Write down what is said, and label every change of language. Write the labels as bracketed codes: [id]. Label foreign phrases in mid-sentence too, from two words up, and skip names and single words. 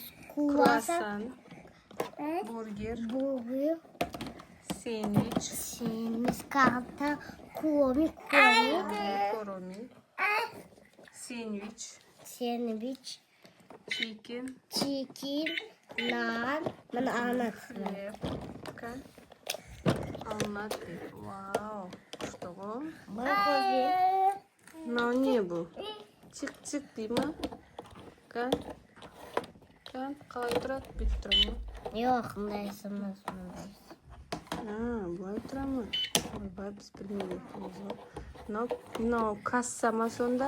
[kk] Круассан. Бургер. Сэндвич. Карта. Куроми. Сэндвич. Чикен. Нан. Мана ана. Хлеб. Алма. [ru] Вау. Что? [kk] Мынау не бұл? Тик-тик дей ма? Қалай тұрады? Бүйтіп тұра ма? Жоқ, мұндайсың. Бұлай тұра ма? Ойбай, біз білмейді. Мынау касса ма сонда?